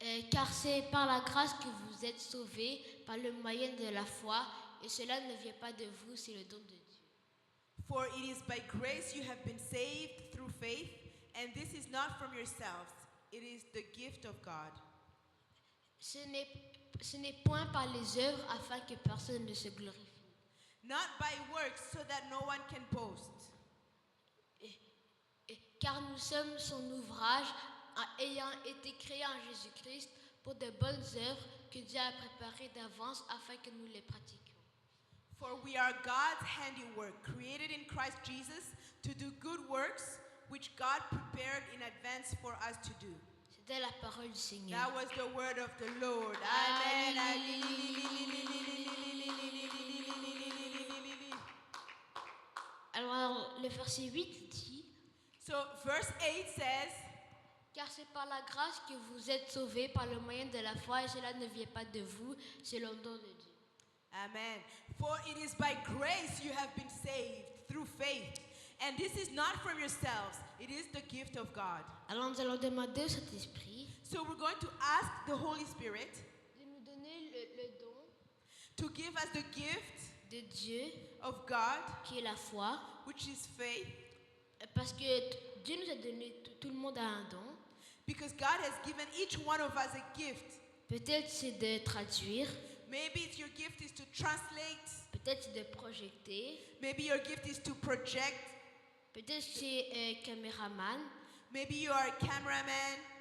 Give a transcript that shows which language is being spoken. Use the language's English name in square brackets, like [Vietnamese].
[French] Car c'est par la grâce que vous êtes sauvés par le moyen de la foi, et cela ne vient pas de vous, c'est le don de Dieu. [English] For it is by grace you have been saved through faith, and this is not from yourselves, it is the gift of God. [French] Ce n'est point par les œuvres afin que personne ne se glorifie. [English] Not by works so that no one can boast. [French] Car nous sommes son ouvrage, ayant été créés en Jésus-Christ pour de bonnes œuvres que Dieu a préparées d'avance afin que nous les pratiquions. [English] For we are God's handiwork, created in Christ Jesus to do good works, which God prepared in advance for us to do. [French] C'était la parole du Seigneur. [English] That was the word of the Lord. Amen. [French] Alors, le verset 8 dit, [English] So verse 8 says, [French] car c'est par la grâce que vous êtes sauvés par le moyen de la foi, et cela ne vient pas de vous, c'est le don de Dieu. Amen. [English] For it is by grace you have been saved through faith. And this is not from yourselves, it is the gift of God. [French] Alors nous allons demander au Saint-Esprit [English] So we're going to ask the Holy Spirit [French] de nous donner le don [English] to give us the gift [French] de Dieu, [English] of God, [French] qui est la foi, [English] which is faith, [French] parce que Dieu nous a donné, tout le monde a un don. [English] because God has given each one of us a gift. [French] Peut-être c'est de traduire, [English] Maybe your gift is to translate, [French] peut-être c'est de projeter, [English] maybe your gift is to project, [French] peut-être c'est caméraman. [English] maybe you are a cameraman.